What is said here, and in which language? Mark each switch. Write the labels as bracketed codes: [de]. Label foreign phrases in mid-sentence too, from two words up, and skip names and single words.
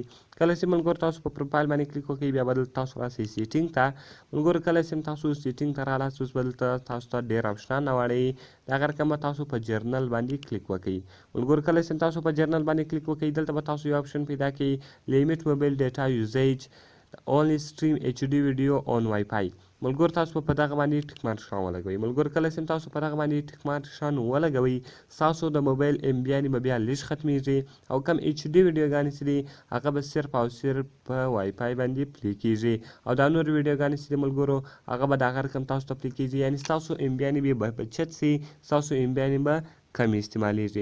[ps] کله چې ملګرو تاسو په پروفایل باندې کلیک وکړئ بیا به دلته تاسو راسئ سیټینګ ته. ملګرو کله چې تاسو سیټینګ ته راغلاست اوس به دلته تاسو ته ډېر اپشنان راوړئ، د هغه رقم به تاسو په جرنل باندې کلیک وکړئ. ملګرو کله چې تاسو په جرنل باندې کلیک وکړئ دلته به تاسو یو اپشن پیدا کړئ [en] limit mobile data usage only stream HD video on Wi-Fi. [ps] ملګرو تاسو په دغه باندې [en] tick mark [ps] شان ولګوئ. ملګرو کله چې تاسو په دغه باندې [en] tick mark [ps] شان ولګوئ ستاسو د موبایل امبیانې به بیا لږ ختمیږي او کم ایچ ډي ویډیوګانې چې دي هغه به صرف او صرف په وای فای باندې پلی کیږي او دا نور ویډیوګانې چې دي ملګرو هغه به د هغه رقم تاسو ته پلی کیږي، یعنې ستاسو امبیانې به بچت سي، ستاسو امبیانې به کمې استعمالیږي.